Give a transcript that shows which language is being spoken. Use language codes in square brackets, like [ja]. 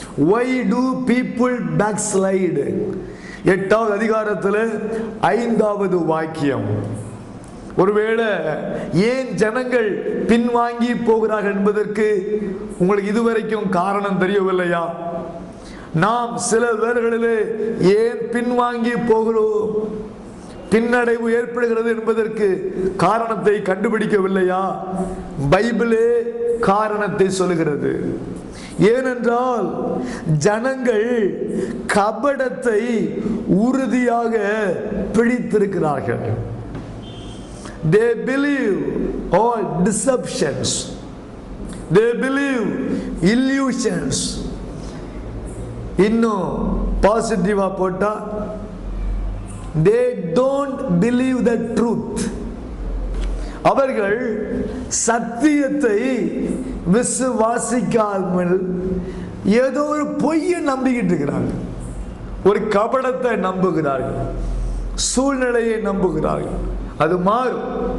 [en] Why do people backslide? [ta] 8ஆவது அதிகாரத்தில் 5வது வாக்கியம். ஒருவேளை ஏன் ஜனங்கள் பின்வாங்கி போகிறார்கள் என்பதற்கு உங்களுக்கு இதுவரைக்கும் காரணம் தெரியவில்லையா? நாம் சில வேளைகளிலே ஏன் பின்வாங்கி போகிறோம், பின்னடைவு ஏற்படுகிறது என்பதற்கு காரணத்தை கண்டுபிடிக்கவில்லையா? பைபிளே காரணத்தை சொல்லுகிறது. ஏனென்றால் ஜனங்கள் கபடத்தை உறுதியாக பிடித்திருக்கிறார்கள். [en] They believe all deceptions. They believe illusions. [ta] இன்னும் பாசிட்டிவா போட்டா, [en] they don't believe the truth. [ta] அவர்கள் சத்தியத்தை விசுவாசிக்காமல் ஏதோ ஒரு பொய்யை நம்பிக்கிட்டு இருக்கிறாங்க. ஒரு கபடத்தை நம்புகிறார்கள், சூழ்நிலையை நம்புகிறார்கள், அது மாறும்.